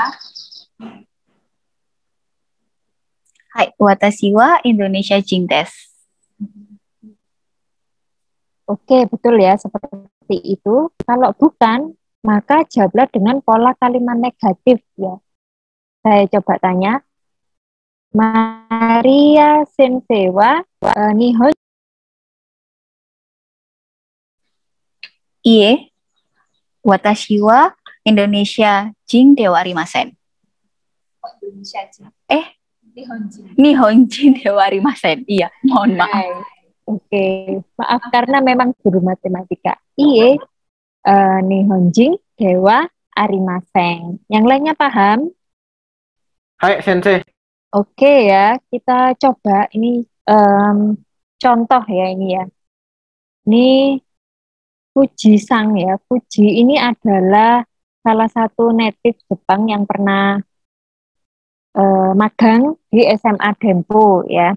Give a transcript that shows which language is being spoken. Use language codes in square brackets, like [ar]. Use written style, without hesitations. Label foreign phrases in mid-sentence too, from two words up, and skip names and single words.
[ja] はい、私はインドネシア人です. [id] Oke, betul ya, seperti itu. Kalau bukan, maka jawablah dengan pola kalimat negatif ya. Saya coba tanya. [ja] Maria Sensei wa Nihon. いいえ、私はインドネシア人ではありません. 日本人ではありません. [id] Iya, mohon maaf. Oke, maaf karena memang guru matematika. [ja] いいえ、日本人ではありません. [id] Yang lainnya paham? [ja] はい、先生. [id] Oke ya, kita coba ini contoh ya ini ya. Ini Fuji Sang ya. Fuji ini adalah salah satu native Jepang yang pernah magang di SMA Dempo ya.